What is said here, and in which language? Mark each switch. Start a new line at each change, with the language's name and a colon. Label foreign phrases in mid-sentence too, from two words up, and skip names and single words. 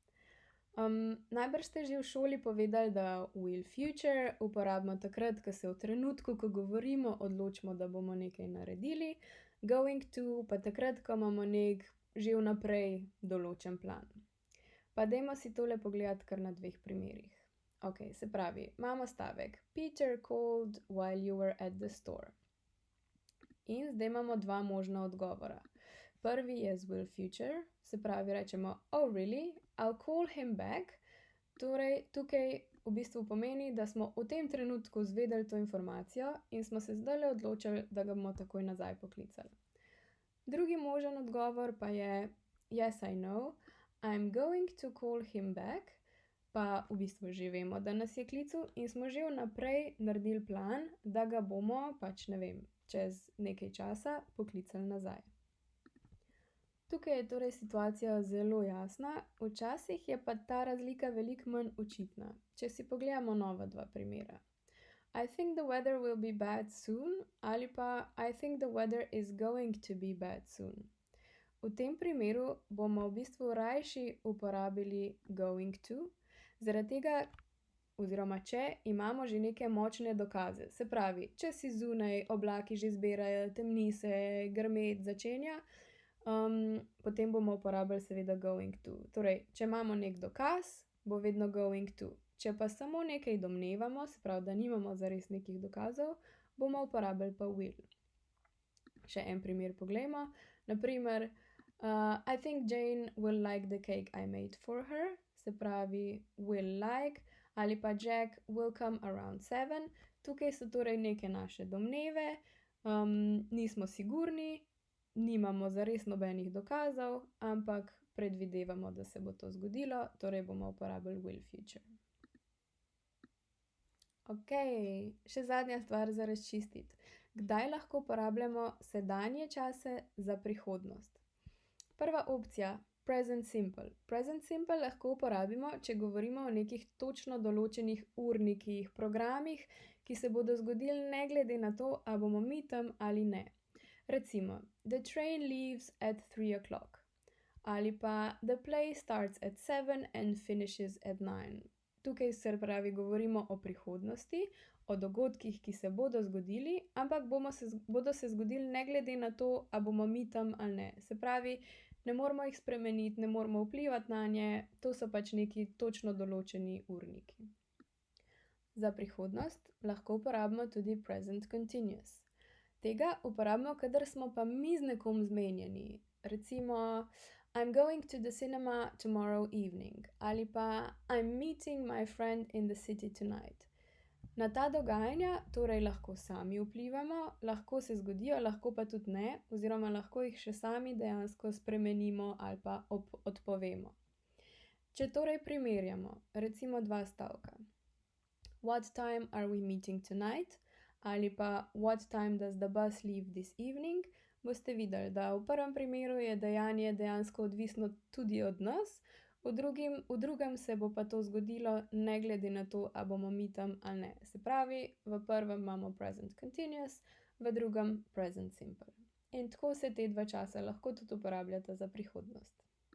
Slovenian: Najbrž ste že v šoli povedali, da
English: will future
Slovenian: uporabimo takrat, ko se v trenutku, ko govorimo, odločimo, da bomo nekaj naredili,
English: going to
Slovenian: pa takrat, ko imamo nek že vnaprej določen plan. Pa dajmo si tole pogledati kar na dveh primerih.
English: Ok,
Slovenian: se pravi, imamo stavek
English: Peter called while you were at the store.
Slovenian: In zdaj imamo dva možna odgovora. Prvi je z
English: will future,
Slovenian: se pravi rečemo
English: oh really, I'll call him back.
Slovenian: Torej tukaj v bistvu pomeni, da smo v tem trenutku zvedeli to informacijo in smo se zdajle odločili, da ga bomo takoj nazaj poklicali. Drugi možen odgovor pa je
English: yes I know, I'm going to call him back,
Slovenian: pa v bistvu že vemo, da nas je klical in smo že vnaprej naredili plan, da ga bomo pač ne vem, čez nekaj časa poklicali nazaj. Tukaj je torej situacija zelo jasna, včasih je pa ta razlika veliko manj očitna. Če si pogledamo nova dva primera.
English: I think the weather will be bad soon
Slovenian: ali pa
English: I think the weather is going to be bad soon.
Slovenian: V tem primeru bomo v bistvu rajši uporabili
English: going to,
Slovenian: zaradi tega, oziroma če imamo že neke močne dokaze. Se pravi, če si zunaj, oblaki že zbirajo, temni se, grmet začenja, potem bomo uporabili seveda
English: going to.
Slovenian: Torej, če imamo nek dokaz, bo vedno
English: going to.
Slovenian: Če pa samo nekaj domnevamo, se pravi, da nimamo zares nekih dokazov, bomo uporabili pa will. Še en primer poglejmo. Naprimer,
English: I think Jane will like the cake I made for her,
Slovenian: se pravi
English: will like,
Slovenian: ali pa
English: Jack will come around 7.
Slovenian: Tukaj so torej neke naše domneve, nismo sigurni, nimamo zares nobenih dokazov, ampak predvidevamo, da se bo to zgodilo, torej bomo uporabili
English: will future.
Slovenian: Ok, še zadnja stvar za razčistiti. Kdaj lahko uporabljamo sedanje čase za prihodnost? Prva opcija,
English: present simple. Present simple
Slovenian: lahko uporabimo, če govorimo o nekih točno določenih urnikih, programih, ki se bodo zgodili ne glede na to, a bomo mi tam ali ne. Recimo,
English: the train leaves at 3 o'clock.
Slovenian: Ali pa
English: the play starts at 7 and finishes at 9.
Slovenian: Tukaj se pravi govorimo o prihodnosti, o dogodkih, ki se bodo zgodili, ampak bodo se zgodili ne glede na to, a bomo mi tam ali ne. Se pravi, ne moramo jih spremeniti, ne moramo vplivati na nje, to so pač neki točno določeni urniki. Za prihodnost lahko uporabimo tudi
English: present continuous.
Slovenian: Tega uporabimo, kadar smo pa mi z nekom zmenjeni. Recimo,
English: I'm going to the cinema tomorrow evening
Slovenian: ali pa
English: I'm meeting my friend in the city tonight.
Slovenian: Na ta dogajanja torej lahko sami vplivamo, lahko se zgodijo, lahko pa tudi ne, oziroma lahko jih še sami dejansko spremenimo ali pa odpovemo. Če torej primerjamo, recimo dva stavka.
English: What time are we meeting tonight?
Slovenian: Ali pa
English: What time does the bus leave this evening?
Slovenian: Boste videli, da v prvem primeru je dejanje dejansko odvisno tudi od nas, v drugem se bo pa to zgodilo ne glede na to, a bomo mi tam ali ne. Se pravi, v prvem imamo
English: present continuous,
Slovenian: v drugem
English: present simple.
Slovenian: In tako se te dva časa lahko tudi uporabljata za prihodnost.